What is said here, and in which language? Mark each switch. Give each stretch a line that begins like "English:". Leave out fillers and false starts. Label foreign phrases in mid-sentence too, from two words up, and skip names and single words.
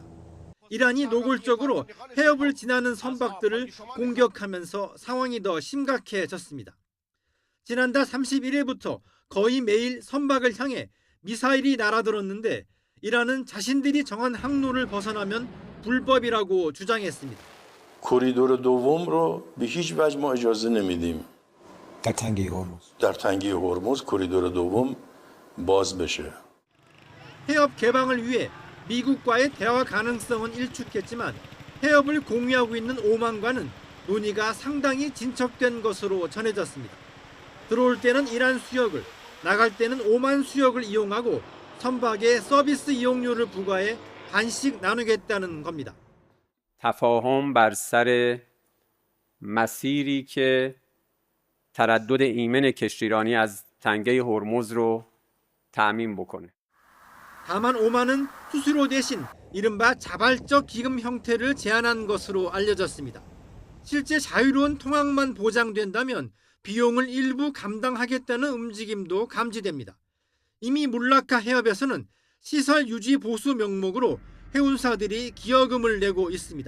Korean: 이란이 노골적으로 해협을 지나는 선박들을 공격하면서 상황이 더 심각해졌습니다. 지난달 31일부터 거의 매일 선박을 향해 미사일이 날아들었는데 이란은 자신들이 정한 항로를 벗어나면 불법이라고 주장했습니다.
Persian: کوریدور دوم رو به هیچ وجه ما اجازه نمیدیم. در تنگه هرمز کوریدور دوم باز بشه.
Korean: 해협 개방을 위해 미국과의 대화 가능성은 일축했지만 해협을 공유하고 있는 오만과는 논의가 상당히 진척된 것으로 전해졌습니다. 들어올 때는 이란 수역을, 나갈 때는 오만 수역을 이용하고 선박에 서비스 이용료를 부과해 반씩 나누겠다는 겁니다.
Persian: تفاهم بر سر مسیری که تردد ایمن کشتیرانی از تنگه هرمز رو تأمین بکنه.
Korean: 다만 오만은 수수료 대신 이른바 자발적 기금 형태를 제안한 것으로 알려졌습니다. 실제 자유로운 통항만 보장된다면 비용을 일부 감당하겠다는 움직임도 감지됩니다. 이미 물라카 해협에서는 시설 유지 보수 명목으로 해운사들이 기여금을 내고 있습니다.